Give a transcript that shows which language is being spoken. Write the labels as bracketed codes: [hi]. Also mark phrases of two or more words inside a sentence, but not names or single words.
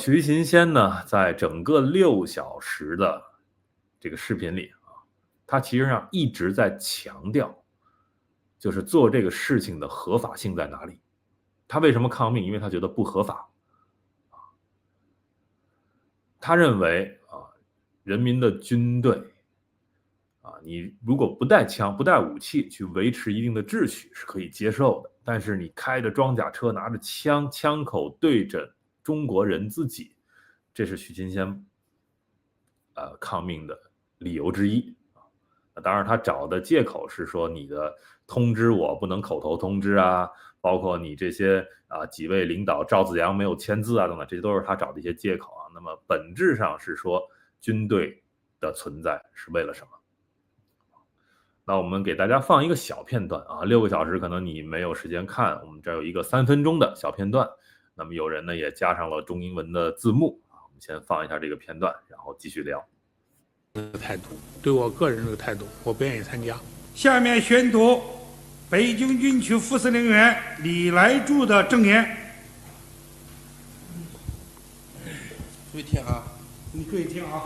[zh] 徐勤先呢，在整個6小時的這個視頻裡啊，他其實上一直在強調，就是做這個事情的合法性在哪裡。他為什麼抗命？因為他覺得不合法。他認為啊，人民的軍隊啊，你如果不帶槍、不帶武器去維持一定的秩序是可以接受的，但是你開着裝甲車，拿着槍，槍口對着中國人自己，這是徐勤先抗命的理由之一啊。當然他找的借口是說，你的通知我不能口头通知啊，包括你這些幾位領導趙紫陽沒有簽字啊等等，這些都是他找的一些借口啊。那麼本質上是說，軍隊的存在是為了什麼？那我們給大家放一個小片段啊，6個小時可能你沒有時間看，我們這有一個3分鐘的小片段。那麼有人呢也加上了中英文的字幕啊，我們先放一下這個片段，然後繼續聊。態度，對我個人這個態度，我不願意參加。下面宣讀北京軍區副司令員李來柱的證言。注意聽啊！你注意聽啊